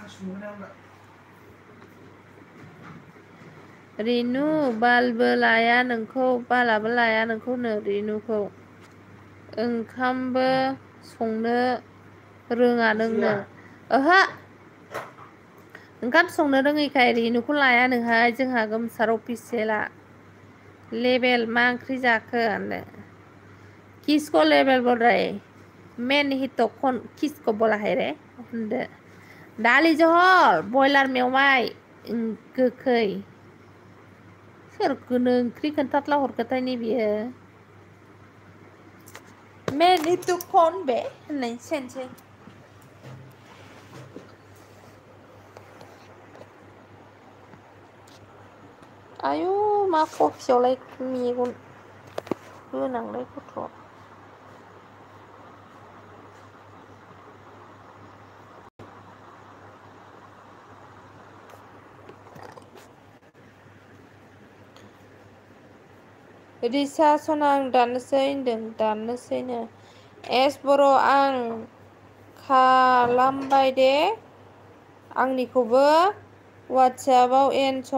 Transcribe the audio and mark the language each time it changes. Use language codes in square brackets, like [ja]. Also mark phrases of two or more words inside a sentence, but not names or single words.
[brx] रेनु बालाबो लाया नोंखौनो रेनुखौ ओंखामबो संनो रोङा नोंनो ओहो ओंखाम संनो रोङैखाय रेनुखौ लायानोहाय जोंहा गोमसार अफिसियेला लेबेल मा ओंख्रि जाखो होनदो [hi] किसको लेबेल बोल रहे मैंने ही तो किसको बोला है रे [brx] होनदो दालि जहल बयलार मेवाइ गोखै सोरखौनो ओंख्रि खोन्थाथला हरखोथाय नै बियो [hi] मैंने तो कौन [brx] बे होननायसो जानोसै आयु मा कफियावलाय मेगन गोनांलाय गथ' रिसा सना आं दाननोसै होनदों दाननोसैनो एस बर' आं खालामबाय दे आंनिखौबो वाट्सएपआव एन